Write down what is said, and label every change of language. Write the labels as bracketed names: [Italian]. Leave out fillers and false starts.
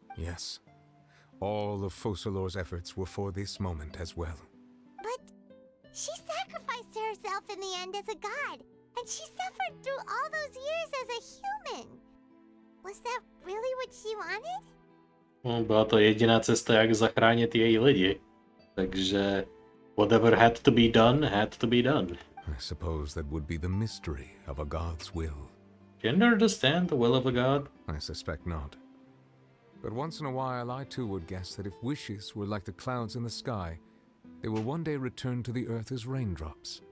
[English] Yes. All of Focalor's efforts were for this moment as well. But she sacrificed herself in the end as a god, and she suffered through all those years as a human. Was that really what she wanted? [Czech] No, byla to jediná cesta, jak zachránit její lidi. Takže [English] whatever had to be done, had to be done. I suppose that would be the mystery of a god's will. Can you understand the will of a god? I suspect not. But once in a while, I too would guess that if wishes were like the clouds in the sky, they will one day return to the earth as raindrops.